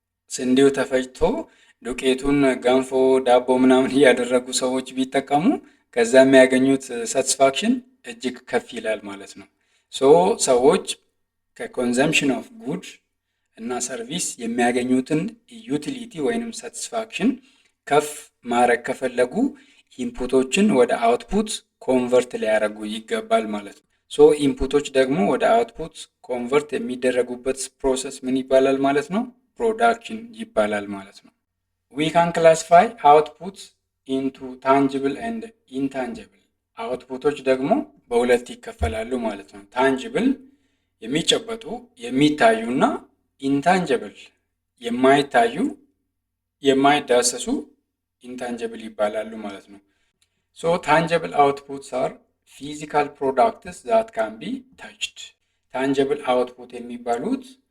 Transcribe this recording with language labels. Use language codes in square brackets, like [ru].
[am] ስንዴው ተፈጭቶ ዱቄቱን ገንፎ፣ ዳቦ ምናምን እያደረጉ ሰዎች ቢጠቀሙ ከዛ የሚያገኙት ሳቲስፋክሽን እጅግ ከፍ ይላል ማለት ነው። ሶ ሰዎች ከኮንዘምፕሽን ኦፍ ጉድ እና ሰርቪስ የሚያገኙትን ዩቲሊቲ ወይንም ሳቲስፋክሽን ከፍ ማድረግ ከፈለጉ ኢንፑቶችን ወደ አውትፑት ኮንቨርት ሊያደርጉ ይገባል ማለት ነው። ሶ ኢንፑቶች ደግሞ ወደ አውትፑት ኮንቨርት የሚደረጉበት ፕሮሰስ ምን ይባላል ማለት ነው? ፕሮዳክሽን ይባላል ማለት ነው። [en] We can classify outputs into tangible and intangible. [am] አውትፑቶች ደግሞ በሁለት ይከፈላሉ ማለት ነው። ታንጅብል የሚጨበጡ የሚታዩና ኢንታንጅብል የማይታዩ የማይዳሰሱ ኢንታንጅብል ይባላሉ ማለት ነው። [en] ሶ ታንጅብል አውትፑትስ አር ፊዚካል ፕሮዳክትስ ዛት ካን ቢ ታችድ። [am] ታንጅብል አውትፑት የሚባሉት